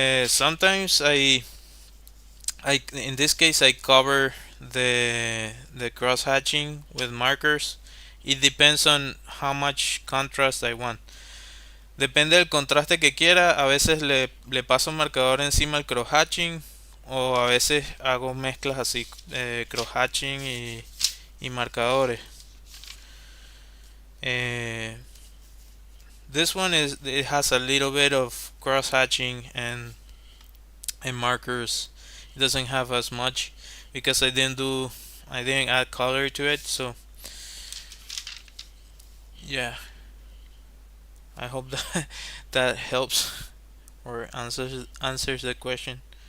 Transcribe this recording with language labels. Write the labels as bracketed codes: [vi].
[en] Sometimes I in this case I cover the cross hatching with markers. It depends on how much contrast I want. [es] Depende del contraste que quiera. A veces le paso marcador encima al cross hatching, o a veces hago mezclas así, cross hatching y marcadores. [en] Eh, this one it has a little bit of cross hatching and markers. It doesn't have as much because I didn't add color to it. So yeah, I hope that that helps or answers the question.